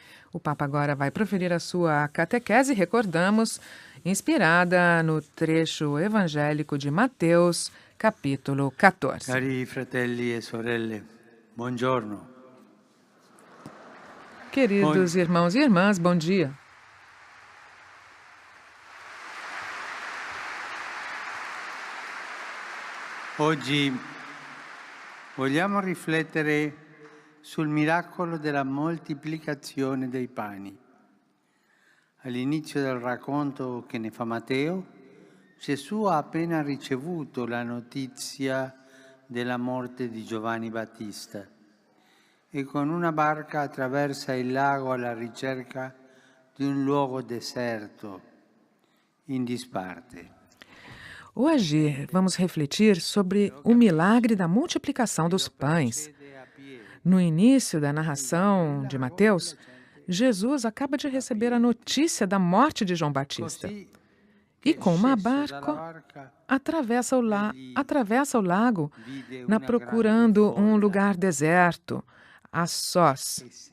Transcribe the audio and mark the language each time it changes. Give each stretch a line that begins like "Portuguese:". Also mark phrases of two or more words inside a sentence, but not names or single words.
Portuguese: O Papa agora vai proferir a sua catequese, recordamos, inspirada no trecho evangélico de Mateus, capítulo 14.
Italian: Cari fratelli e sorelle, buongiorno.
Portuguese: Queridos irmãos e irmãs, bom dia.
Italian: Oggi vogliamo riflettere sul miracolo della moltiplicazione dei pani. All'inizio del racconto che ne fa Matteo, Gesù ha appena ricevuto la notizia della morte di Giovanni Battista e con una barca attraversa il lago alla ricerca di un luogo deserto, in disparte.
Portuguese: Hoje vamos refletir sobre o milagre da multiplicação dos pães. No início da narração de Mateus, Jesus acaba de receber a notícia da morte de João Batista. E com uma barca, atravessa o lago, procurando um lugar deserto, a sós.